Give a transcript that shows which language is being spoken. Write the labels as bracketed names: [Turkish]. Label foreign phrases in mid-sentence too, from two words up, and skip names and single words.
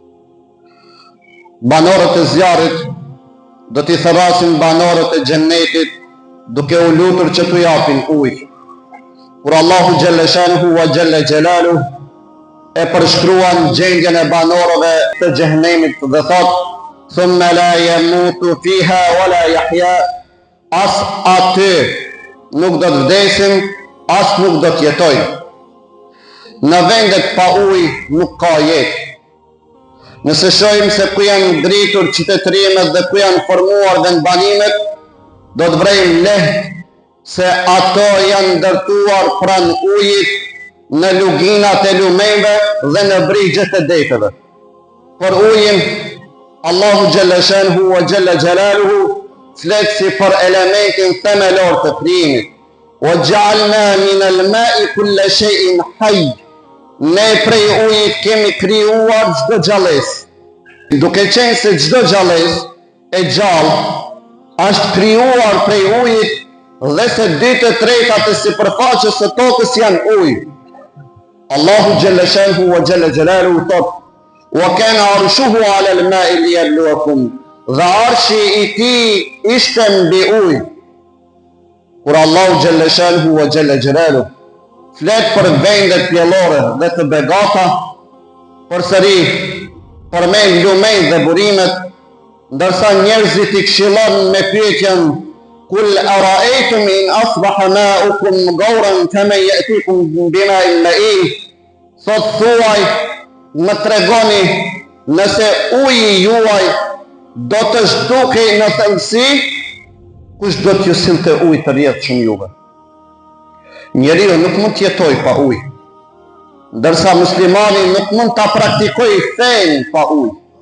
[Albanian] Banorët e zjarrit do t'i thërrasin banorët e xhennetit duke u lutur që t'u japin ujë. Kur Allahu [Arabic] جل شأنه وجل جلاله [Albanian] e përshkruan gjendjen e banorëve të xhenemit dhe thotë: [Arabic] "ثم لا يموت فيها ولا يحيى", [Albanian] as aty nuk do të vdesin, as nuk do të jetojnë. Në vendet pa ujë nuk ka jetë. Nëse shohim se ku janë ngritur qytetërimet dhe ku janë formuar vendbanimet, do të vrejmë lehtë se ato janë ndërtuar pranë ujit, në luginat e lumeve dhe në brigjet e deteve. Por ujin, Allahu [Arabic] جل شأنه وجل جلاله [Albanian] flet si për elementin themelor të krijimit. [Arabic] "وجعلنا من الماء كل شيء حي", [Albanian] ne prej ujit kemi krijuar çdo gjallësi. Duke qenë se çdo gjallësi e gjallë është krijuar prej ujit dhe se 2/3 të sipërfaqes së tokës janë ujë. Allahu [Arabic] جل شأنه وجل جلاله [Albanian] thotë: [Arabic] "وكان عرشه على الماء ليبلوكم", [Albanian] dhe arshi i tij ishte mbi ujë. Kur Allahu [Arabic] جل شأنه وجل جلاله [Albanian] flet për vendet pjellore dhe të begata, përsëri përmend lumejt dhe burimet, ndërsa njerëzit i këshillon me pyetjen: [Arabic] "قل أرأيتم إن أصبح ماؤكم غورا فمن يأتيكم بماء معين", [Albanian] thot thuaj, më tregoni nëse uji juaj do të zhdukej në thellësi, kush do t'ju sillte ujë të rrjedhshëm juve? Njeriu nuk mund të jetojë pa ujë, ndërsa muslimani nuk mund ta praktikojë fenë pa ujë.